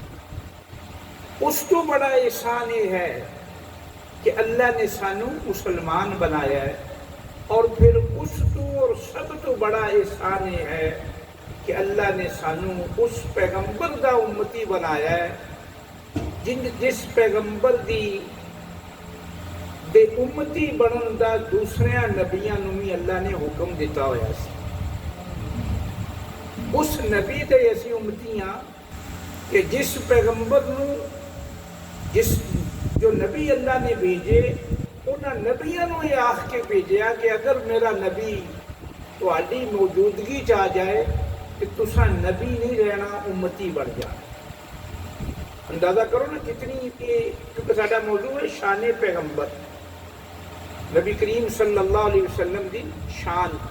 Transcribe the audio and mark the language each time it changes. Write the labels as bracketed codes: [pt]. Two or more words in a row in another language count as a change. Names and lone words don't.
[pa] اس تو بڑا احسان یہ ہے کہ اللہ نے سانو مسلمان بنایا ہے، اور پھر اس تو اور سب تو بڑا احسان یہ ہے کہ اللہ نے سانو اس پیغمبر دا امتی بنایا ہے جس پیغمبر دے امتی بنن دا دوسرے نبیاں نو بھی اللہ نے حکم دیتا ہوا سی۔ اس نبی دے ایسی امتیاں کہ جس پیغمبر نو جو نبی اللہ نے بھیجے انہاں نبیاں نو یہ آخ کے بھیجیا کہ اگر میرا نبی تہاڈی موجودگی چ آ جائے کہ تساں نبی نہیں رہنا، امتی بن جانا۔ اندازہ کرو نا کتنی، کیونکہ ساڈا موضوع ہے شان پیغمبر، نبی کریم [ar] صلی اللہ علیہ وسلم [pa] دی شان۔